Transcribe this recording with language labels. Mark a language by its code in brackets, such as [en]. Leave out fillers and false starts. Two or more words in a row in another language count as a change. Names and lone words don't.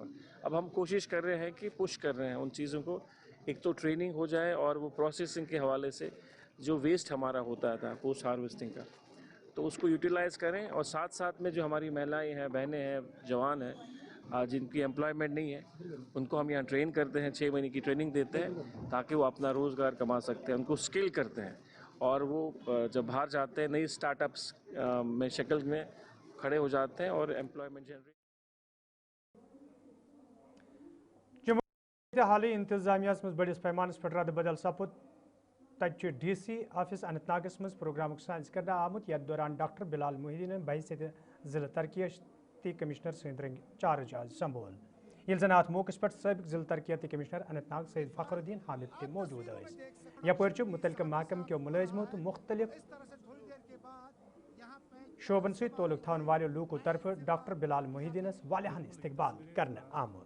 [ur] اب ہم کوشش کر رہے ہیں کہ پش کر رہے ہیں ان چیزوں کو ایک تو ٹریننگ ہو جائے اور وہ پروسیسنگ کے حوالے سے جو ویسٹ ہمارا ہوتا تھا [en] post harvesting [ur] کا تو اس کو یوٹیلائز کریں اور ساتھ ساتھ میں جو ہماری مہلائیں ہیں بہنیں ہیں جوان ہیں جن کی امپلائمنٹ نہیں ہے ان کو ہم یہاں ٹرین کرتے ہیں 6 مہینے کی ٹریننگ دیتے ہیں تاکہ وہ اپنا روزگار کما سکتے ہیں. ان کو اسکل کرتے ہیں اور وہ جب باہر جاتے ہیں نئی اسٹارٹ اپس میں شکل میں کھڑے ہو جاتے ہیں اور [en] employment generate. [ks] حالی انتظامیہ مز بڑس پیمانس پہ رد بدل سپد تت [en] DC office [ks] اننت ناگس مز پروگرامک سائنس کرنے آمت یتھ دوران ڈاکٹر بلال محدین بحیثیت ضلع ترقیاتی کمشنر سند رنگ چارج آز سنبھول. یل زن ات موقع پہ سابق ضلع ترقیاتی کمشنر اننت ناگ سید فخر الدین حامد تہ موجود یپر متعلقہ محکمہ کیو ملازمو تو مختلف شعبن ست تعلق تھون والو لوکو طرف ڈاکٹر بلال محدینس والیاہن استقبال کرنے آمت.